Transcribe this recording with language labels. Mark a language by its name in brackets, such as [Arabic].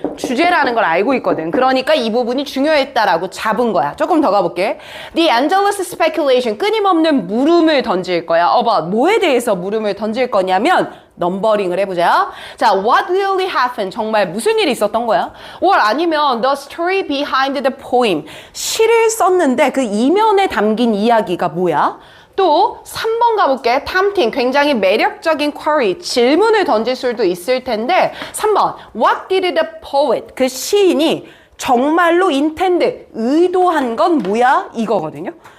[Korean] 주제라는 걸 알고 있거든. 그러니까 이 부분이 중요했다라고 잡은 거야. 조금 더 가볼게. [English] The endless speculation, [Korean] 끊임없는 물음을 던질 거야. about 뭐에 대해서 물음을 던질 거냐면 넘버링을 해보자. [English] 자, what really happened? [Korean] 정말 무슨 일이 있었던 거야? [English] or [Korean] 아니면 [English] the story behind the poem. [Korean] 시를 썼는데 그 이면에 담긴 이야기가 뭐야? 또 3번 가볼게. tempting, 굉장히 매력적인 query, 질문을 던질 수도 있을 텐데 3번, [English] what did the poet, [Korean] 그 시인이 정말로 intend, 의도한 건 뭐야? 이거거든요.